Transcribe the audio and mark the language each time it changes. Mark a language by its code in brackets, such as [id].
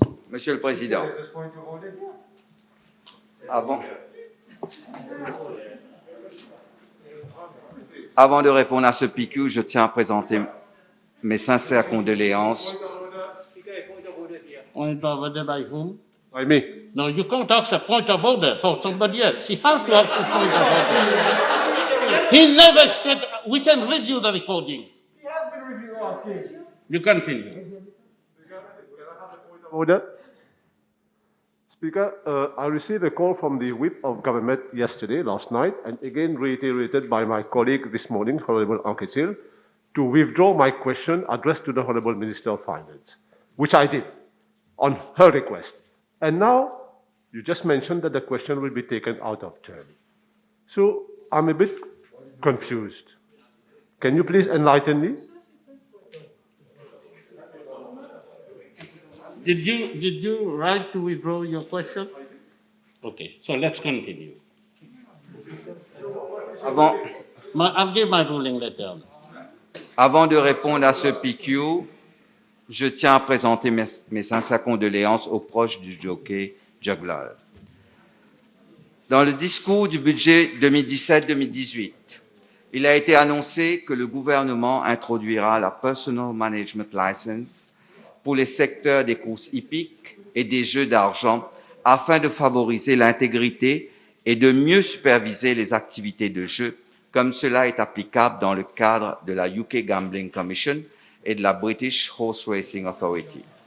[fr] Monsieur le Président, avant de répondre à ce PQ, je tiens à présenter mes sincères condoléances. [en] Point of order by whom? By me. No, you can't ask a point of order for somebody else. He has to ask a point of order. He never said, we can review the recordings. He has been reviewed asking. You continue. Order. Speaker, I received a call from the Whip of Government yesterday, last night, and again reiterated by my colleague this morning, Honorable Anquetil, to withdraw my question addressed to the Honorable Minister of Finance, which I did on her request. And now, you just mentioned that the question will be taken out of turn. So, I'm a bit confused. Can you please enlighten me? Did you write to withdraw your question? Okay, so let's continue. I'll give my ruling later. [fr] Avant de répondre à ce PQ, je tiens à présenter mes sincères condoléances aux proches du jockey Jaglal. Dans le discours du budget 2017-2018, il a été annoncé que le gouvernement introduira la Personal Management License pour les secteurs des courses hippiques et des jeux d'argent afin de favoriser l'intégrité et de mieux superviser les activités de jeu, comme cela est applicable dans le cadre de la UK Gambling Commission et de la British Horse Racing Authority.